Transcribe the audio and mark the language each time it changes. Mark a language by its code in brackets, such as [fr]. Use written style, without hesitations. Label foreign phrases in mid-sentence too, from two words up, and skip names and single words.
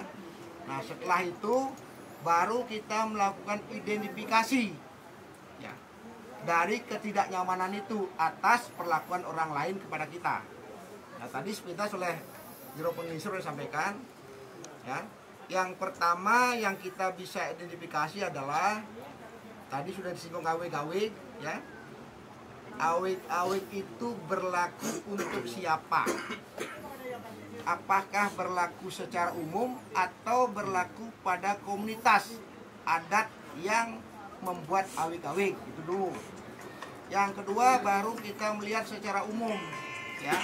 [id] Nah, setelah itu baru kita melakukan identifikasi ya, dari ketidaknyamanan itu atas perlakuan orang lain kepada kita. Nah, tadi sepintas oleh Jero Pengisur disampaikan ya. Yang pertama yang kita bisa identifikasi adalah tadi sudah disinggung awig-awig ya. Awig-awig itu berlaku untuk siapa? Apakah berlaku secara umum atau berlaku pada komunitas adat yang membuat awig-awig? Itu dulu. Yang kedua baru kita melihat secara umum ya.